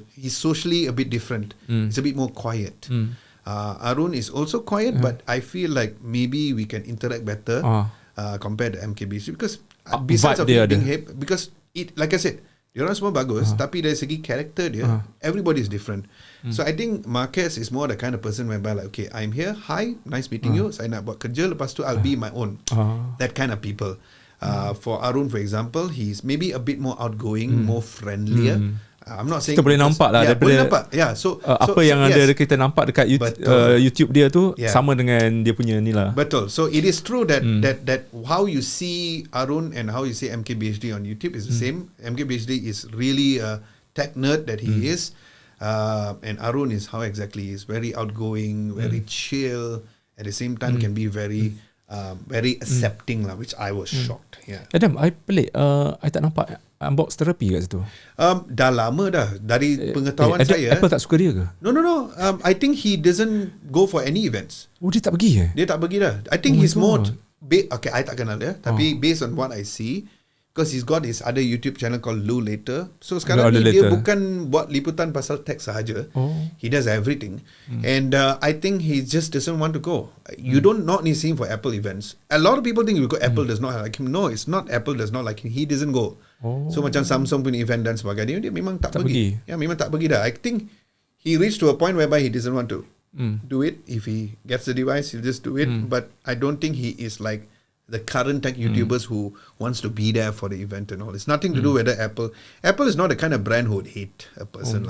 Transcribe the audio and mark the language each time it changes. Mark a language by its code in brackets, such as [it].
[en] He's socially a bit different. He's a bit more quiet. Arun is also quiet, but I feel like maybe we can interact better compared to MKBC because besides of being hip, because like I said, [ms] diorang semua bagus, tapi dari segi character dia, [en] everybody is different. So I think Marquez is more the kind of person whereby like, okay, I'm here, hi, nice meeting you, [ms] saya nak buat kerja, lepas tu [en] I'll be my own. That kind of people. For Arun, for example, he's maybe a bit more outgoing, more friendlier. I'm not saying [ms] kita boleh nampak lah boleh nampak. So apa yang ada kita nampak dekat YouTube dia tu sama dengan dia punya ni lah. Betul. [en] So it is true that how you see Arun and how you see MKBHD on YouTube is the same. MKBHD is really a tech nerd that he is, and Arun is how exactly he is very outgoing, very chill. At the same time, can be very accepting lah, which I was shocked. [ms] Adam, I pelik. I tak nampak unbox therapy kat situ. Dah lama dah. Dari pengetahuan saya. Apple tak suka dia ke? [en] No. I think he doesn't go for any events. [ms] Oh, dia tak pergi Dia tak pergi dah. [en] I think he's more okay, I [ms] tak kenal dia, tapi [en] based on what I see, because he's got his other YouTube channel called Lu Later. [ms] So sekarang ni dia bukan buat liputan pasal tech sahaja. [en] He does everything. And I think he just doesn't want to go. You don't not need him for Apple events. A lot of people think Apple does not like him. No, it's not Apple does not like him. He doesn't go. [ms] So macam Samsung punya event dan sebagainya, dia memang tak pergi. Ya, memang tak pergi dah. [en] I think he reached to a point whereby he doesn't want to do it. If he gets the device, he'll just do it. But I don't think he is like the current tech YouTubers who wants to be there for the event and all. It's nothing to do with Apple. Apple is not the kind of brand who would hate a person.